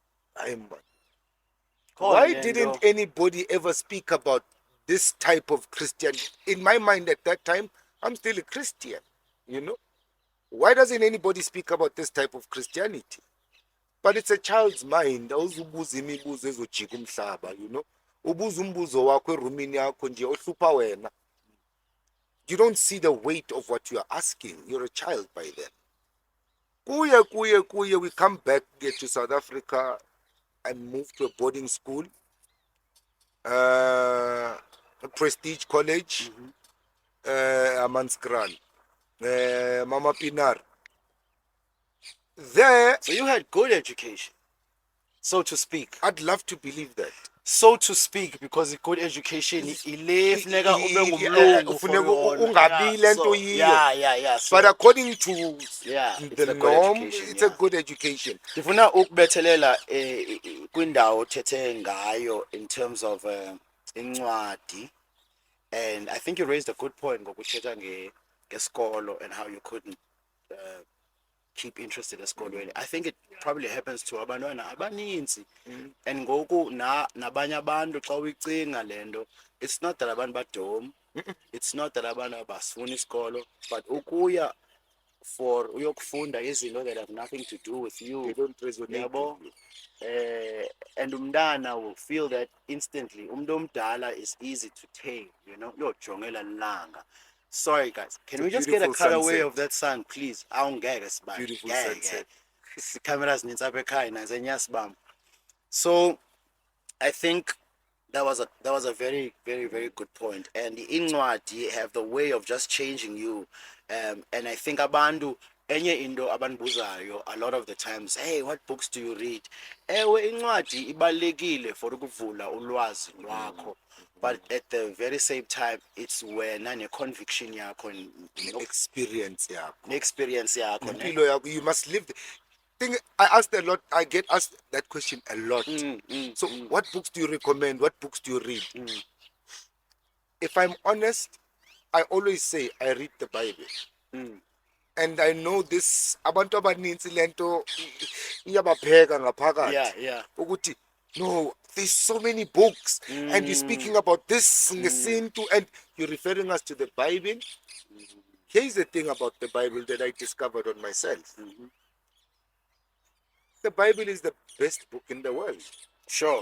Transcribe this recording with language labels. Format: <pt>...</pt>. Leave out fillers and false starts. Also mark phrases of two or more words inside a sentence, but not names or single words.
<en>Why didn't anybody ever speak about this type of Christianity? In my mind at that time, I'm still a Christian, you know. Why doesn't anybody speak about this type of Christianity? But it's a child's mind.</en> <xh>Awuzubuza imibuzo ezojika umhlaba,</xh> <en>you know.</en> <xh>Ubuza umbuzo wakho erumini yakho nje ohlupha wena.</xh> <en>You don't see the weight of what you are asking. You're a child by then. Kuye, we come back, get to South Africa, and move to a boarding school, a prestige college, Amanskran, Mama Pinar. There, So you had good education, so to speak. I'd love to believe that. So to speak, because good education</en> <xh>funeka ube ngumlungu</xh> <en>for yona. So, But according to it's the a good norm, education, it's a good education.</en> <xh>Ndifuna ukubethelela kwindawo othethe ngayo</xh> <en>in terms of incwadi, and I think you raised a good point</en> <xh>ngokuthetha ngesikolo</xh> <en>and how you couldn't keep interested esikolweni. I think it probably happens to</en> <xh>abantwana abaninzi,</xh> <en>and</en> <xh>ngoku nabanye abantu xa uyicinga lento,</xh> <en>it's not that</en> <xh>abantu badom,</xh> <en>it's not that</en> <xh>abantu abasifuna isikolo,</xh> <en>but</en> <xh>ukuya for uyokufunda</xh> <en>izinto that have nothing to do with you. They don't resonate with you. And umntana will feel that instantly.</en> <xh>Umuntu omdala</xh> <en>is easy to tame, you know.</en> <xh>Uyojongela langa.</xh> <en>Sorry guys, can we just get a cutaway of that sun, please? Beautiful sunset. The cameras needs up. So I think that was a very, very, very good point. And the incwadi have the way of just changing you. And I think</en> <xh>abantu enye into abandibuzayo</xh> <en>a lot of the times, hey, what books do you read?</en> <xh>Ewe, incwadi ibalekile for ukuvula ulwazi lwakho, but at the very same time it's wena ne-conviction yakho Experience yakho, ne-experience yakho ne? nempilo yakho.</xh> <en>You must live thing. I get asked that question a lot. So what books do you recommend? What books do you read? If I'm honest, I always say I read the Bible. And I know this</en> <xh>abantu abaninzi lento iyabapheka ngaphakathi ukuthi</xh> <en>no, there's so many books and you're speaking about this ngeSintu and you're referring us to the Bible. Here's the thing about the Bible that I discovered on myself. The Bible is the best book in the world. Sure.</en>